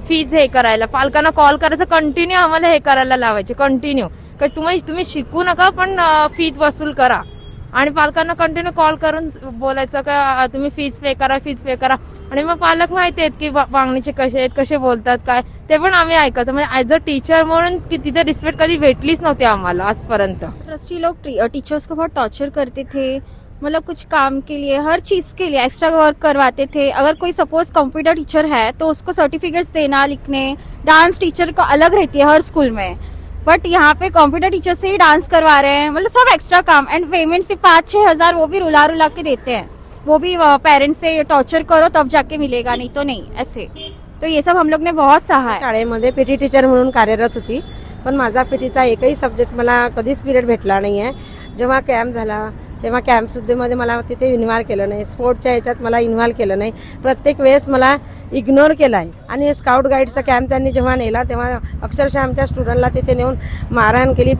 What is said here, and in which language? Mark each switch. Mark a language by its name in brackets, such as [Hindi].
[Marathi] Fees हे करायला, पालकांना कॉल करायचं, कंटिन्यू आम्हाला हे करायला लावायचे कंटिन्यू, की तुम्ही शिकू नका पण फीज वसूल करा, आणि पालकांना कंटिन्यू कॉल करून बोलायचं का तुम्ही फीज पे करा। आणि मग पालक माहिती आहेत की वागणीचे कसे आहेत, कसे बोलतात काय, ते पण आम्ही ऐकायचं। म्हणजे ऍज अ टीचर म्हणून की तिथे रिस्पेक्ट कधी भेटलीच नव्हती आम्हाला आजपर्यंत। [Hindi] ट्रस्टी लोग टीचर्स को बहुत टॉर्चर करते थे, मतलब कुछ काम के लिए, हर चीज के लिए एक्स्ट्रा वर्क करवाते थे। अगर कोई सपोज कंप्यूटर टीचर है तो उसको सर्टिफिकेट्स देना, लिखने, डांस टीचर को अलग रहती है हर स्कूल में, बट यहाँ पे कंप्यूटर टीचर से ही डांस करवा रहे हैं। मतलब सब एक्स्ट्रा काम एंड पेमेंट सिर्फ 5-6 हजार, वो भी रुला के देते हैं। वो भी पेरेंट्स से टॉर्चर करो तब जाके मिलेगा, नहीं तो नहीं, ऐसे। तो ये सब हम लोग ने बहुत सहा है। [Marathi] शाळेमध्ये पीटी टीचर म्हणून कार्यरत होती, पण माझा पीटीचा एकही सब्जेक्ट मला कधीच पिरियड भेटला नाहीये। जेव्हा कॅम्प झाला तेव्हा कॅम्प सुद्धीमध्ये मला तिथे इन्व्हॉल्व केलं नाही, स्पोर्टच्या याच्यात मला इन्व्हॉल्व केलं नाही, प्रत्येक वेळेस मला इग्नोर केला आहे। आणि स्काउट गाईडचा कॅम्प त्यांनी जेव्हा नेला तेव्हा अक्षरशः आमच्या स्टुडंटला तिथे नेऊन मारहाण केली।